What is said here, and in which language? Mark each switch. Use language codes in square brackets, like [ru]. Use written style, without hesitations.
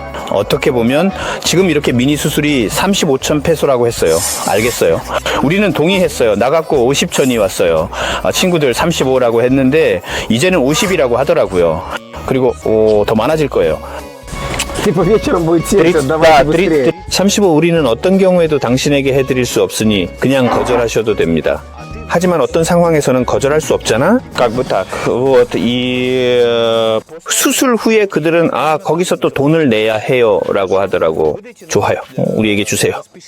[ko] 어떻게 보면 지금 이렇게 미니 수술이 35,000 페소라고 했어요. 알겠어요. 우리는 동의했어요. 나갔고 50,000이 왔어요. 친구들 35라고 했는데 이제는 50이라고 하더라고요. 그리고 더 많아질 거예요. [ru] Типа вечером будет 70, давайте быстрее. [ko] 35 우리는 어떤 경우에도 당신에게 해드릴 수 없으니 그냥 거절하셔도 됩니다. 하지만 어떤 상황에서는 거절할 수 없잖아. [ru] как бы так. [ko] вот 이 수술 후에 그들은 거기서 또 돈을 내야 해요라고 하더라고. 좋아요. 우리에게 주세요.